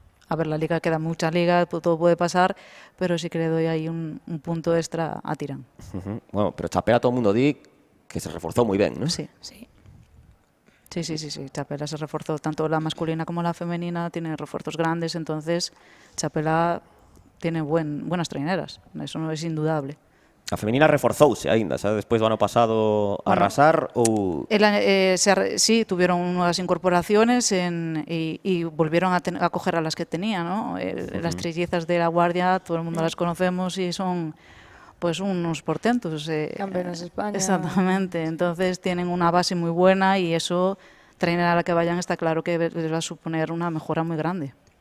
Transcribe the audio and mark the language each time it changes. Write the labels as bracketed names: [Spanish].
[Spanish] A ver, la liga queda mucha liga, todo puede pasar, pero sí que le doy ahí un punto extra a Tirán. [Galician] Bueno, pero Chapela todo o mundo di que se reforzou moi ben, ¿no? Sí. [Spanish] Chapela se reforzó, tanto la masculina como la femenina tienen refuerzos grandes, entonces Chapela tiene buenas traineras, eso no es indudable. [Galician] A femenina reforzouse aínda, xa despois do ano pasado arrasar ou... [Spanish] Sí, tuvieron nuevas incorporaciones y volvieron a coger a las que tenían, ¿no? Las trillizas de La Guardia, todo el mundo las conocemos y son pues unos portentos. Campeonas de España. Exactamente, entonces tienen una base muy buena y eso, trainer a la que vayan, está claro que les va a suponer una mejora muy grande.